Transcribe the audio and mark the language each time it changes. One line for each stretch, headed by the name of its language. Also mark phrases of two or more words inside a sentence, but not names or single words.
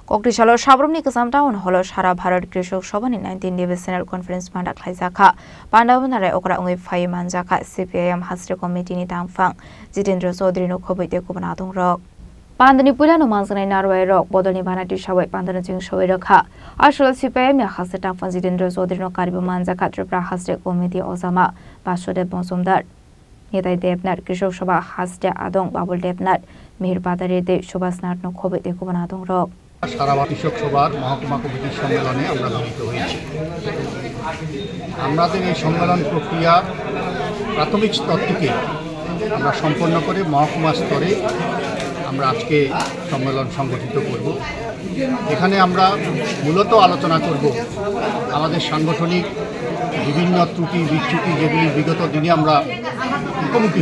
Kok Borok: कक्रिसालो साब्रमनि गोजाम टाउन हल सारा भारत कृषक सभानि 19 डिभिजनेल कन्फारेन्स बान्दा खालायजाखा बान्दाबोनारै अग्रा उङै फाय मानजाखा CPIM हास्रे कमिटिनि दांफां जितेन्द्र चौधुरीनो खबैते गुबुना दं रक बान्दानि पुलानो मानजानाय नारवाय रक बदलनि बानाति सावै बान्दानो जिं सवै रखा आसल CPIM नि हास्रे दांफां जितेन्द्र चौधुरीनो कारिबो मानजाखा त्रिपुरा हास्रे कमिटि अजामा बासुदेव मजुमदार नेताय देबनाथ कृषक सभा हास्रे आदं बाबुल देबनाथ मिहिर बादारि दे सुभाषनाथनो खबैते गुबुना दं रक
Bangla: সারা কৃষক সভার মহকুমা কমিটির সম্মেলনে আমরা মিলিত হয়েছি। আমাদের এই সম্মেলন প্রক্রিয়া প্রাথমিক স্তর থেকে আমরা সম্পন্ন করে মহকুমা স্তরে আমরা আজকে সম্মেলন সংগঠিত করব। এখানে আমরা মূলত আলোচনা করব আমাদের সাংগঠনিক বিভিন্ন ত্রুটি বিচ্যুতি যেগুলি বিগত দিনে আমরা মুখোমুখি